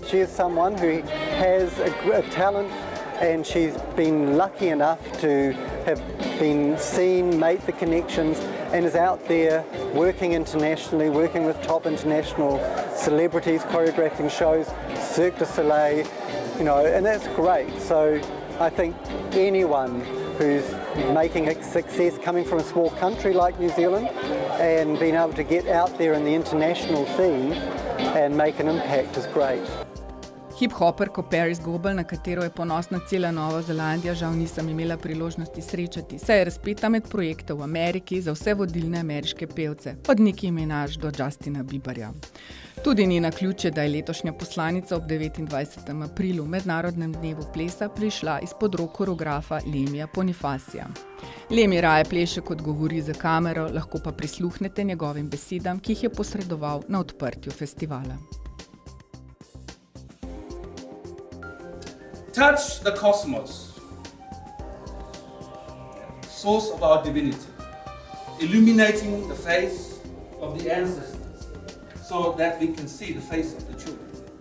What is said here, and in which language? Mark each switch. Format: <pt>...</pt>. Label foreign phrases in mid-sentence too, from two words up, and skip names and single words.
<en>She is someone who has a talent, and she's been lucky enough to have been seen, made the connections, and is out there working internationally, working with top international celebrities, choreographing shows, Cirque du Soleil, and that's great. So I think anyone who's making a success coming from a small country like New Zealand and being able to get out there in the international scene and make an impact is great.</en> <sl>Hip-hoperko Paris Goebel, na katero je ponosna cela Nova Zelandija, žal nisem imela priložnosti srečati, saj je razpeta med projekte v Ameriki za vse vodilne ameriške pevce, od Nicki Minaj do Justina Bieberja. Tudi ni naključje, da je letošnja poslanica ob 29. aprilu, mednarodnem dnevu plesa, prišla izpod rok koreografa Lemija Ponifasija. Lemi raje pleše kot govori za kamero, lahko pa prisluhnete njegovim besedam, ki jih je posredoval na odprtju festivala.</sl> <en>Touch the cosmos, source of our divinity, illuminating the face of the ancestors so that we can see the face of the children.</en>